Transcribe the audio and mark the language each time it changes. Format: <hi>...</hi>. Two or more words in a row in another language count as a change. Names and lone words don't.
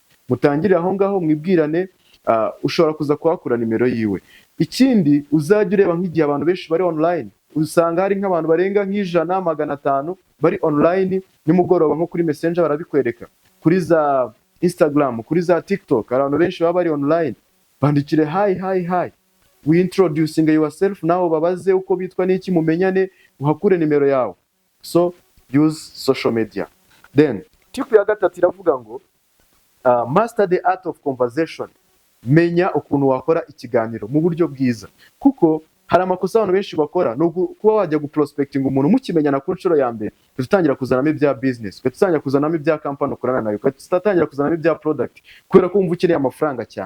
<rw>Mutangirira aho ngaho mwibwirane, ushobora kuza kuhakura nimero yiwe. Ikindi uzajya ureba nk'igihe abantu benshi bari online, usanga hari nk'abantu barenga nk'ijana 500 bari online nimugoroba nko kuri Messenger barabikwereka, kuri za Instagram, kuri za TikTok abantu benshi baba bari online.</rw> <en>Bandikire hi we introducing yourself,</en> <rw>naho babaze uko bitwa n'iki mumenyane, uhakure nimero yawe.</rw> <en>So use social media. Then tip</en> <rw>ya gatatu iravuga ngo</rw> <en>master the art of conversation.</en> <rw>Menya ukuntu wakora ikiganiro mu buryo bwiza, kuko hari amakosa abantu benshi bakora no kuba wajya guprospecting umuntu mukimenyana ku nshuro ya mbere, tutangira kuzanamo ibya business, tutangira kuzanamo ibya company ukorana nayo, tutangira kuzanamo ibya product kubera ko wumva ukeneye amafaranga cyane.</rw>